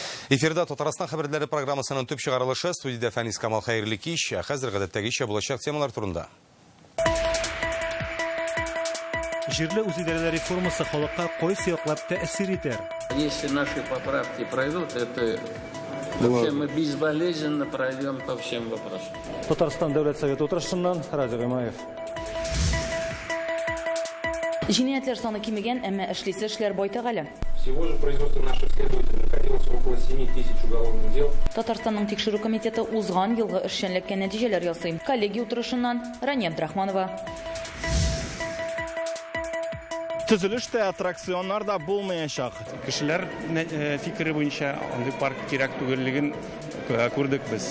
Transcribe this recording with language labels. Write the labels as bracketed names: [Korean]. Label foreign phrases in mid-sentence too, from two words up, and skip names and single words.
[Tatar] Эфирда Татарстан хәбәрләре программасының төп чыгарылышы студияда Фәнис Камал хәерле кич, хәзер гадәттәгечә булачак темалар турында. Җирле үзидарәләр реформасы халыкка кайсы яклап тәэсир итәр? [Russian] Если наши поправки пройдут, это вообще мы безболезненно пройдем по всем вопросам. [Tatar] Татарстан дәүләт советы утырышыннан Радик Гыймаев. Җинаятьләр саны кимегән, әмма эшлисе эшләр байтак әле. [Russian] Всего же производство наших следователей находилось около 7000 уголовных дел. [Tatar] Татарстанның тикшерү комитеты узган елгы эшчәнлеккә нәтиҗәләр ясый. Коллегия утырышыннан Рания Абдрахманова. Төзелештә аттракционнарда булмаячак. Кешеләр фикере буенча андый парк кирәк түгеллеген күрдек без.